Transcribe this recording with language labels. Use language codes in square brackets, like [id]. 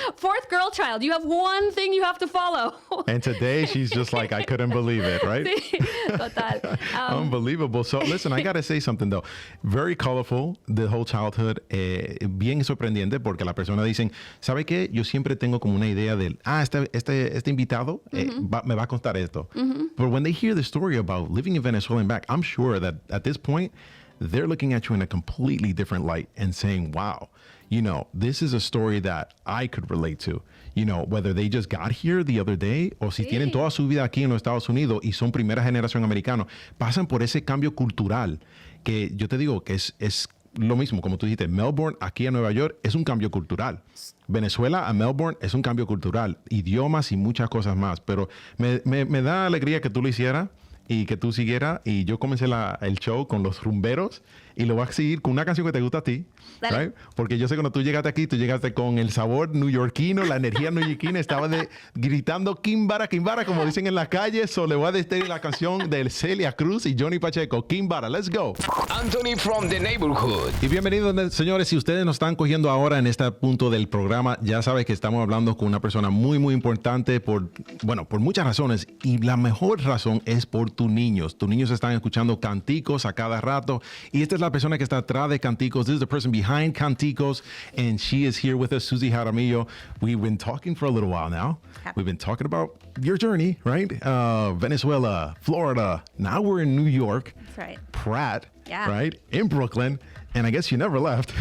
[en] Fourth girl child, you have one thing you have to follow. And today she's just like, I couldn't believe it, right? [es] Sí, total. [en] Unbelievable. So listen, I got to say something though. Very colorful, the whole childhood. [es] Bien sorprendente porque la persona dicen, ¿sabe qué? Yo siempre tengo como una idea del, este invitado me va a contar esto. [en] But when they hear the story about living in Venezuela and back, I'm sure that at this point, they're looking at you in a completely different light and saying, wow, this is a story that I could relate to. Whether they just got here the other day [es] o si tienen toda su vida aquí en los Estados Unidos y son primera generación americano, pasan por ese cambio cultural que yo te digo que es lo mismo, como tú dijiste, Melbourne aquí a Nueva York es un cambio cultural. Venezuela a Melbourne es un cambio cultural, idiomas y muchas cosas más. Pero me da alegría que tú lo hicieras y que tú siguieras. Y yo comencé el show con los rumberos y lo voy a seguir con una canción que te gusta a ti, Dale. [en] right? [es] Porque yo sé que cuando tú llegaste aquí, tú llegaste con el sabor neoyorquino, la energía neoyorquina, estaba gritando Kimbara, Kimbara, como dicen en la calle. So le voy a decir la canción de Celia Cruz y Johnny Pacheco, Kimbara, [en] let's go. Anthony from the neighborhood. [es] Y bienvenidos, señores. Si ustedes nos están cogiendo ahora en este punto del programa, ya saben que estamos hablando con una persona muy, muy importante por muchas razones. Y la mejor razón es por tus niños. Tus niños están escuchando Canticos a cada rato. Y esta es la persona que está atrás de Canticos. [en] This is the person behind Canticos. And she is here with us, Susie Jaramillo. We've been talking for a little while now. We've been talking about your journey, right? Venezuela, Florida. Now we're in New York. That's right. Pratt, Yeah. right? In Brooklyn. And I guess you never left.